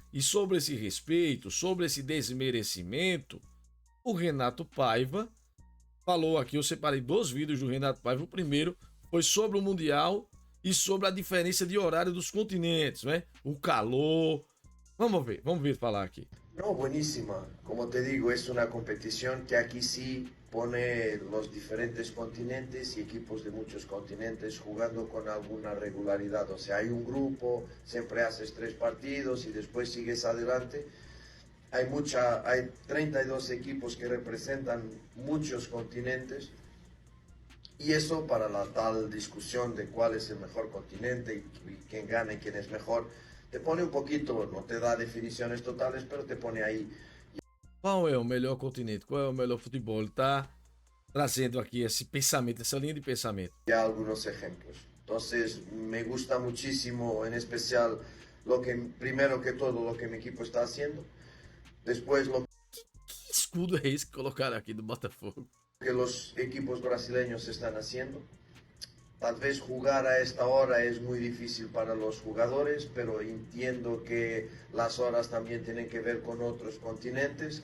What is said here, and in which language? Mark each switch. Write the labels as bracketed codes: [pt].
[pt] E sobre esse respeito, sobre esse desmerecimento, o Renato Paiva falou aqui, eu separei 2 vídeos do Renato Paiva. O primeiro foi sobre o Mundial e sobre a diferença de horário dos continentes, né? O calor. Vamos ver falar aqui. [es] No, buenísima. Como te digo, es una competición que aquí sí pone los diferentes continentes y equipos de muchos continentes jugando con alguna regularidad. O sea, hay un grupo, siempre haces 3 partidos y después sigues adelante. Hay 32 equipos que representan muchos continentes y eso para la tal discusión de cuál es el mejor continente y quién gana y quién es mejor, te pone un poquito, no te da definiciones totales, pero te pone ahí. [pt] Qual é o melhor continente? Qual é o melhor futebol? Ele está trazendo aqui esse pensamento, essa linha de pensamento. [es] Ya algunos ejemplos. Entonces, me gusta muchísimo, en especial, primero que todo, lo que mi equipo está haciendo. Después, [pt] Que escudo é esse que colocaram aqui do Botafogo? [es] Que los equipos brasileños están haciendo. Tal vez jugar a esta hora es muy difícil para los jugadores, pero entiendo que las horas también tienen que ver con otros continentes.